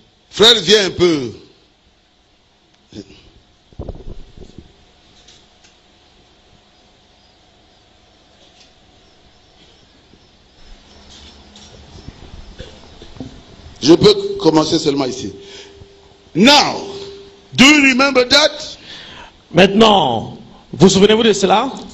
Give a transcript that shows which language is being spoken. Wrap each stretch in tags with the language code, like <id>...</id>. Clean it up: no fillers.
<fr>Frère, viens un peu. Je peux commencer seulement ici.</fr> <en>Now, do you remember that?</en> <fr>Maintenant, vous souvenez-vous de cela?</fr>